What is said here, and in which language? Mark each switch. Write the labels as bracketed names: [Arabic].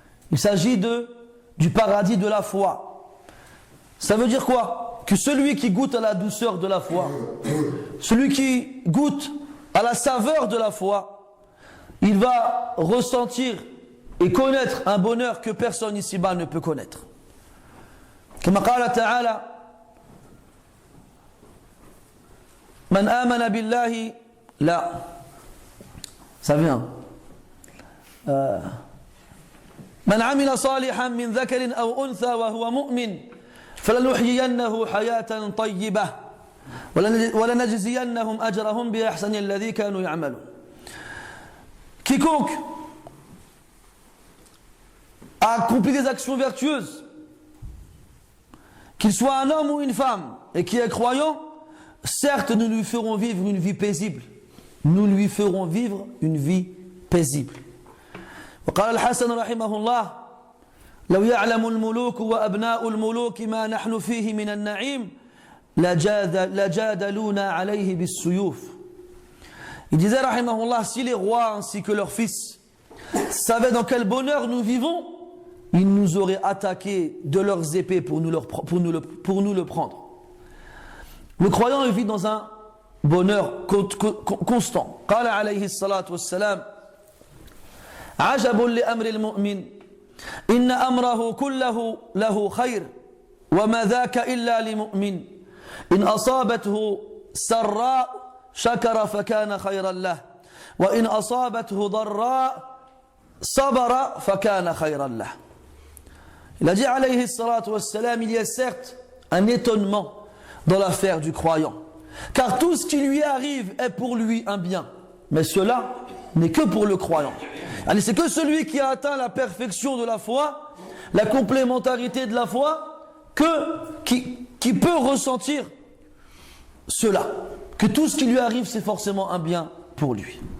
[French] Il s'agit du paradis de la foi. Ça veut dire quoi? Que celui qui goûte à la douceur de la foi, celui qui goûte à la saveur de la foi, il va ressentir et connaître un bonheur que personne ici-bas ne peut connaître. Comme [Arabic] قال تعالى من آمن بالله لا [French] ça vient [Arabic] من عمل صالحا من ذكر أو أنثى وهو مؤمن فلنحيينه حياة طيبة ولنجزينهم أجرهم بأحسن الذي كانوا يعملون. [French] Quiconque a accompli des actions vertueuses, qu'il soit un homme ou une femme, et qui est croyant, certes nous lui ferons vivre une vie paisible. Nous lui ferons vivre une vie paisible. [Arabic] وقال الحسن رحمه الله لو يعلم الملوك وأبناء الملوك ما نحن فيه من النعيم لجادلونا عليه بالسيوف. [French] Il disait rahimahullah, si les rois ainsi que leurs fils savaient dans quel bonheur nous vivons, ils nous auraient attaqué de leurs épées pour nous le prendre. Le croyant vit dans un bonheur constant. [Arabic] قال عليه الصلاة والسلام عجب لأمر المؤمن إن أمره كله له خير وما ذاك إلا لمؤمن إن أصابته سراء شكر فكان خيرا له وإن أصابته ضراء صبر فكان خيرا له. [French] Il a dit alayhi salatu wassalam, il y a certes un étonnement dans l'affaire du croyant, car tout ce qui lui arrive est pour lui un bien, mais cela n'est que pour le croyant. Allez, c'est que celui qui a atteint la perfection de la foi, la complémentarité de la foi, qui peut ressentir cela, que tout ce qui lui arrive c'est forcément un bien pour lui.